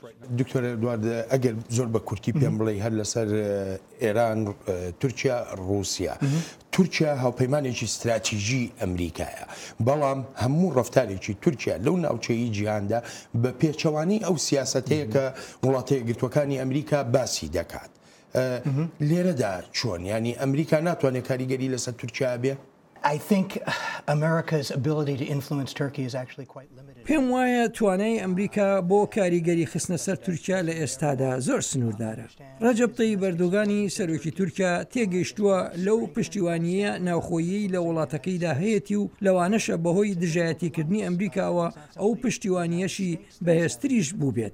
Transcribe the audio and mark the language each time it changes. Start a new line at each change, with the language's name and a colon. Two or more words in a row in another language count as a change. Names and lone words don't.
Central Kurdish: دکتۆر ئەدوارد ئەگەر زۆر بە کورتی پێم بڵێ هەر لەسەر ئێران تورکیا رووسیا تورکیا هاوپەیمانێکی استراتیژی ئەمریکایە بەڵام هەموو ڕفتارێکی تورکیا لەو ناوچەیی جیهاندا بە پێچەوانی ئەو سیاسەتەیە کە وڵاتە یەکگرتوەکانی ئەمریکا باسی دەکات لێرەدا چۆن ینی ئەمریکا ناتوانێت کاریگەری لەسەر تورکیا بێ؟
English: I think America's ability to influence Turkey is actually quite limited.
Central Kurdish: پێم وایە توانای ئەمریکا بۆ کاریگەری خستنە سەر تورکیا لە ئێستادا زۆر سنووردارە. ڕەجەب تەیب ئەردۆغانی سەرۆکی تورکیا تێگەیشتووە لەو پشتیوانیە ناوخۆیی لە وڵاتەکەیدا هەیەی و لەوانەشە بەهۆی دژایەتیکردنی ئەمریکاوە ئەو پشتیوانیەشی بەهێزتریش بوو بێت.